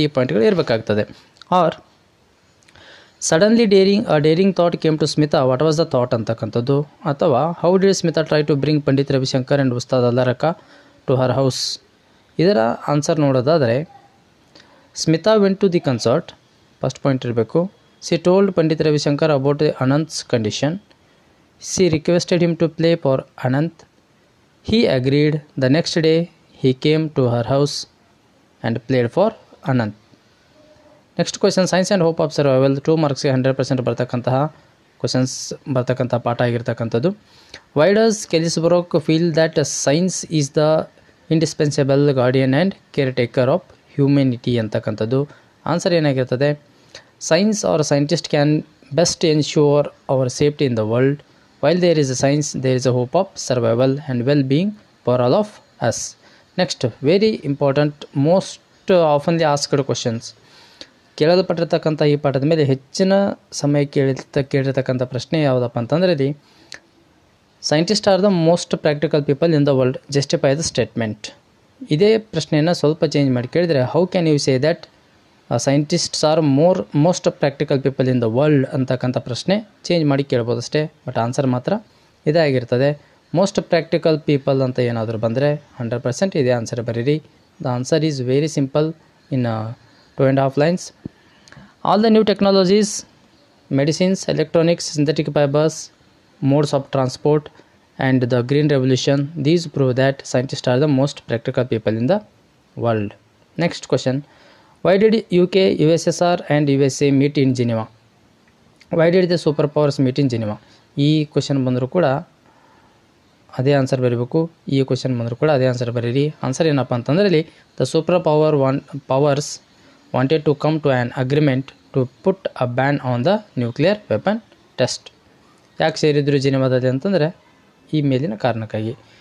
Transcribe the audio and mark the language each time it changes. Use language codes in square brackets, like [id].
[kn] ಈ ಪಾಯಿಂಟ್ಗಳು ಇರಬೇಕಾಗ್ತದೆ. [en] Or suddenly daring thought came to Smita, what was the thought ಅಂತಕ್ಕಂಥದ್ದು. ಅಥವಾ how did Smita try to bring Pandit Ravishankar and Ustad Allarakha to her house. [kn] ಇದರ answer ನೋಡೋದಾದರೆ [en] Smita went to the concert, [kn] first point ಇರಬೇಕು. [en] She told Pandit Ravishankar about the Anant's condition. She requested him to play for Anant. He agreed. The next day, he came to her house and played for Anant. Next question, Science and Hope of Survival. [kn] 2 marks 100% ಬರ್ತಕ್ಕಂತಹ questions ಬರ್ತಕ್ಕಂಥ ಪಾಠ ಆಗಿರ್ತಕ್ಕಂಥದ್ದು. [en] Why does Kelly-Brock feel that science is the indispensable guardian and caretaker of humanity ಅಂತಕ್ಕಂಥದ್ದು. [kn] Answer ಏನಾಗಿರ್ತದೆ, [en] Science or scientist can best ensure our safety in the world. While there is a science, there is a hope of survival and well-being for all of us. Next, very important, most oftenly asked questions. [kn] ಕೇಳಲ್ಪಟ್ಟಿರ್ತಕ್ಕಂಥ ಈ ಪಾಠದ ಮೇಲೆ ಹೆಚ್ಚಿನ ಸಮಯ ಕೇಳಿರ್ತಕ್ಕಂಥ ಪ್ರಶ್ನೆ ಯಾವುದಪ್ಪ ಅಂತಂದರೆ ಇಲ್ಲಿ [en] Scientist are the most practical people in the world, justify the statement. [kn] ಇದೇ ಪ್ರಶ್ನೆಯನ್ನು ಸ್ವಲ್ಪ ಚೇಂಜ್ ಮಾಡಿ ಕೇಳಿದರೆ [en] how can you say that scientists are most practical people in the world [kn] ಅಂತಕ್ಕಂಥ ಪ್ರಶ್ನೆ ಚೇಂಜ್ ಮಾಡಿ ಕೇಳ್ಬೋದು ಅಷ್ಟೇ. ಬಟ್ ಆನ್ಸರ್ ಮಾತ್ರ ಇದೇ ಆಗಿರ್ತದೆ. ಮೋಸ್ಟ್ ಪ್ರಾಕ್ಟಿಕಲ್ ಪೀಪಲ್ ಅಂತ ಏನಾದರೂ ಬಂದರೆ 100% ಇದೇ ಆನ್ಸರ್ ಬರೀರಿ. [en] The answer is very simple in 2.5 lines. All the new technologies, medicines, electronics, synthetic fibres, modes of transport and the green revolution, these prove that scientists are the most practical people in the world. Next question, why did UK, USSR and USA meet in Geneva? Why did the superpowers meet in Geneva? [kn] ಈ question ಬಂದರೂ ಕೂಡ ಅದೇ answer ಬರೀಬೇಕು. ಈ question ಬಂದರೂ ಕೂಡ ಅದೇ answer ಬರೀರಿ. ಆನ್ಸರ್ ಏನಪ್ಪ ಅಂತಂದರೆ ಇಲ್ಲಿ [en] The super powers wanted to come to an agreement to put a ban on the nuclear weapon test. [kn] ಯಾಕೆ ಸೇರಿದ್ರು ಜಿನೆವಾದಲ್ಲಿ ಅಂತಂದರೆ ಈ ಮೇಲಿನ ಕಾರಣಕ್ಕಾಗಿ.